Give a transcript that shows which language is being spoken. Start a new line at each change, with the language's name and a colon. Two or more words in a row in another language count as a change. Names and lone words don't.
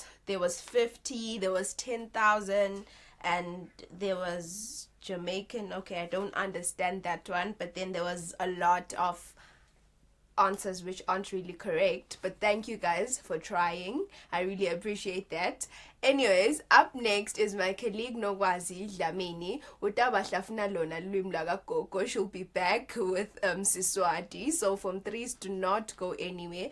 English: There was 50, there was 10,000, and there was Jamaican. Okay, I don't understand that one, but then there was a lot of answers which aren't really correct. But thank you guys for trying. I really appreciate that. Anyways, up next is my colleague Nogwazi Dlamini.
Swati: Utabahlafuna lona lulwimi lakagogo.
English: She'll be back with Siswati. So from 3s, do not go anywhere.